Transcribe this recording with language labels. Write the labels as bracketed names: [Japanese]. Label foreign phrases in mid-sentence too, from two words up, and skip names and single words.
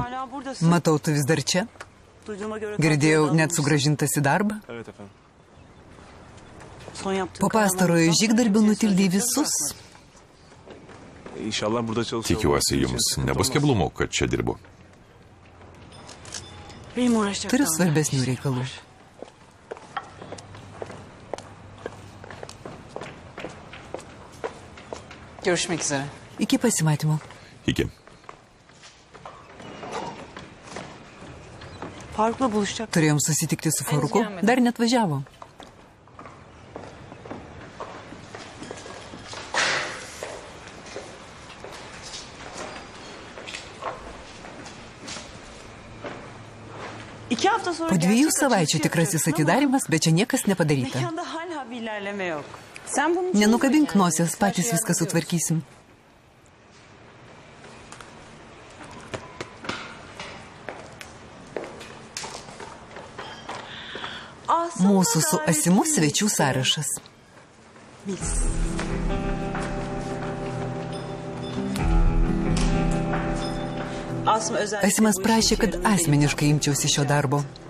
[Turkish] Hala buradasın. [Lithuanian] Matau, tu vis dar čia. [Turkish] Duyduğuma göre [Lithuanian] Girdėjau, [Turkish] tatilde [Lithuanian] net sugražintas į darbą. [Turkish] Evet efendim. Son yaptığın [Lithuanian] Po pastarojo žygdarbių nutildė visus. [Turkish] İnşallah burada çalışıyor. [Lithuanian] Tikiuosi, jums nebus keblumų, kad čia dirbu. [Turkish] Benim uğraşacak [Lithuanian] Turiu [Turkish] daha [Lithuanian] svarbesnių reikalų. [Turkish] Görüşmek üzere. [Lithuanian] Iki pasimatymo. Iki. [Turkish] Faruk'la buluşacak. [Lithuanian] Turėjom susitikti su Faruku. Dar net važiavo. [Turkish] İki hafta sonra [Lithuanian] Po 2 [Turkish] gerçek [Lithuanian] savaičių [Turkish] açılışı [Lithuanian] tikrasis [Turkish] yapacaksın [Lithuanian] atidarimas, bet čia niekas [Turkish] ama [Lithuanian] nepadaryta. [Turkish] Mekanda hala bir ilerleme yok. Sen bunun için [Lithuanian] Nenukabink nosies, patys viską sutvarkysim. Mūsų su Asimu svečių sąrašas. Asimas prašė, kad asmeniškai imčiausi šio darbo.